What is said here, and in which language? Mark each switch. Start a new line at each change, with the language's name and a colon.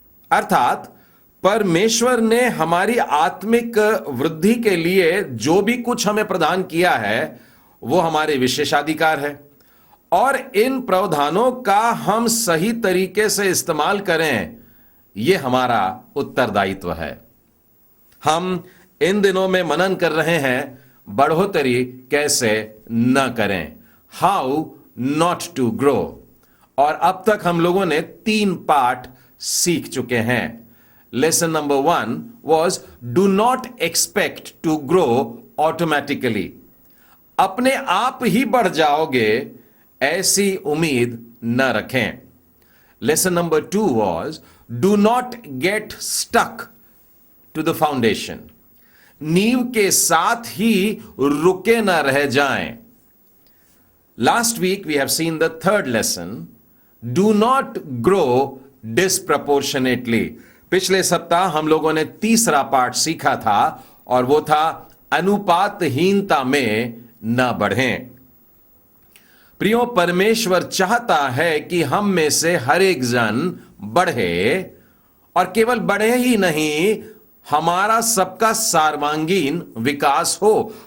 Hindi: अर्थात परमेश्वर ने हमारी आत्मिक वृद्धि के लिए जो भी कुछ हमें प्रदान किया है वो हमारे विशेषाधिकार है और इन प्रावधानों का हम सही तरीके से इस्तेमाल करें, यह हमारा उत्तरदायित्व है। हम इन दिनों में मनन कर रहे हैं बढ़ोतरी कैसे न करें,
English: How not to grow.
Hindi: और अब तक हम लोगों ने 3 पाठ सीख चुके हैं।
English: Lesson number 1 was do not expect to grow automatically.
Hindi: अपने आप ही बढ़ जाओगे ऐसी उम्मीद न रखें।
English: Lesson number 2 was do not get stuck to the foundation.
Hindi: नींव के साथ ही रुके न रह जाएं।
English: Last week we have seen the 3rd lesson, do not grow disproportionately.
Hindi: पिछले सप्ताह हम लोगों ने 3रा पाठ सीखा था और वो था अनुपातहीनता में न बढ़ें। प्रियो, परमेश्वर चाहता है कि हम में से हर एक जन बढ़े और केवल बढ़े ही नहीं, हमारा सबका सर्वांगीण विकास हो।